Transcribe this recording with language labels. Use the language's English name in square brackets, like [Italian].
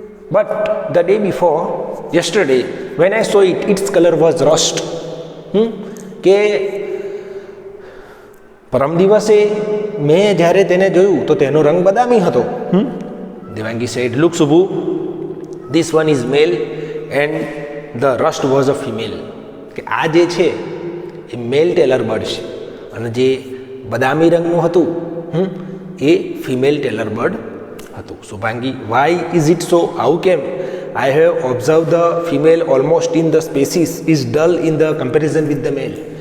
[English] But the day before, yesterday, when I saw it, its color was rust. [Gujarati] કે પરમ દિવસે મેં જ્યારે તેને જોયું તો તેનો રંગ બદામી હતો. [English] Devangi said, look Subhu, this one is male and the rust was a female. [Gujarati] કે આ જે છે એ મેલ ટેલર બર્ડ છે અને જે બદામી રંગનું હતું એ ફિમેલ ટેલર બર્ડ હતું. [English] Shubhangi, why is it so? How come? I have observe the female almost in the species is dull in the comparison with the male.